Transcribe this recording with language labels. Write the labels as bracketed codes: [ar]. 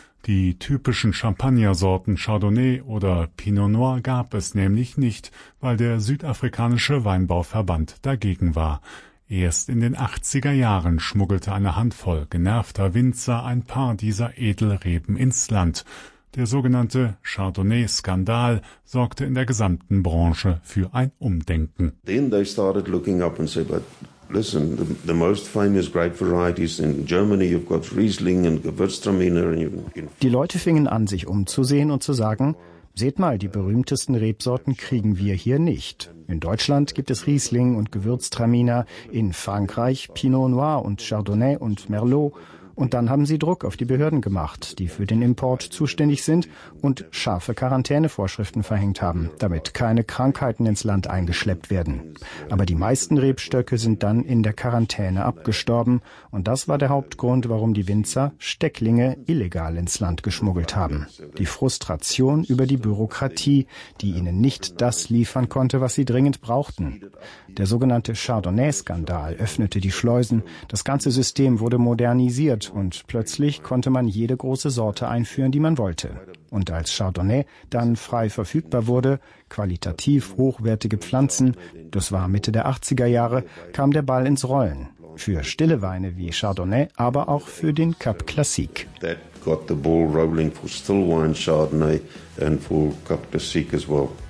[de] Die typischen Champagnersorten Chardonnay oder Pinot Noir gab es nämlich nicht, weil der südafrikanische Weinbauverband dagegen war. Erst in den 80er Jahren schmuggelte eine Handvoll genervter Winzer ein paar dieser Edelreben ins Land. Der sogenannte Chardonnay-Skandal sorgte in der gesamten Branche für ein Umdenken. [en] Then they started looking up and said, but listen, the most famous grape varieties in Germany, you've got Riesling and Gewürztraminer. [de] Die Leute fingen an, sich umzusehen und zu sagen, seht mal, die berühmtesten Rebsorten kriegen wir hier nicht. In Deutschland gibt es Riesling und Gewürztraminer, in Frankreich Pinot Noir und Chardonnay und Merlot. Und dann haben sie Druck auf die Behörden gemacht, die für den Import zuständig sind und scharfe Quarantänevorschriften verhängt haben, damit keine Krankheiten ins Land eingeschleppt werden. Aber die meisten Rebstöcke sind dann in der Quarantäne abgestorben. Und das war der Hauptgrund, warum die Winzer Stecklinge illegal ins Land geschmuggelt haben. Die Frustration über die Bürokratie, die ihnen nicht das liefern konnte, was sie dringend brauchten. Der sogenannte Chardonnay-Skandal öffnete die Schleusen. Das ganze System wurde modernisiert. Und plötzlich konnte man jede große Sorte einführen, die man wollte. Und als Chardonnay dann frei verfügbar wurde, qualitativ hochwertige Pflanzen, das war Mitte der 80er Jahre, kam der Ball ins Rollen. Für stille Weine wie Chardonnay, aber auch für den Cap Classique. [en] That got the ball rolling for still wine Chardonnay and for Cap Classique as well.